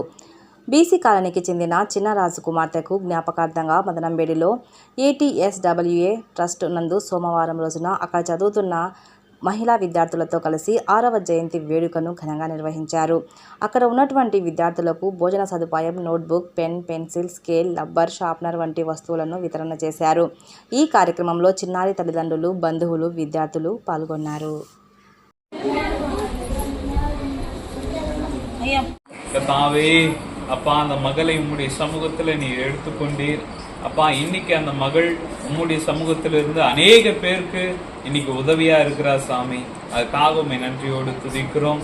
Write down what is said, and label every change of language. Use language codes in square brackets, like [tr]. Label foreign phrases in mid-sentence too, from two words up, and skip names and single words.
[te] బీసీ కాలనీకి చెందిన చిన్నరాజు కుమార్తెకు జ్ఞాపకార్థంగా మదనంబేడులో ATSWA ట్రస్ట్ నందు సోమవారం రోజున అక్కడ చదువుతున్న మహిళా విద్యార్థులతో కలిసి 6వ జయంతి వేడుకను ఘనంగా నిర్వహించారు. అక్కడ ఉన్నటువంటి విద్యార్థులకు భోజన సదుపాయం, నోట్బుక్, పెన్, పెన్సిల్, స్కేల్, రబ్బర్, షార్ప్నర్ వంటి వస్తువులను వితరణ చేశారు. ఈ కార్యక్రమంలో చిన్నారి తల్లిదండ్రులు, బంధువులు, విద్యార్థులు పాల్గొన్నారు. [ta] அப்பா அந்த மகளை உம்முடைய சமூகத்தில் நீ எடுத்துக்கொண்டீர். அப்பா இன்னைக்கு அந்த மகள் உம்முடைய சமூகத்திலிருந்து அநேக பேருக்கு இன்னைக்கு உதவியா இருக்கிறா சாமி. அதுக்காக உண்மை நன்றியோடு துதிக்கிறோம்.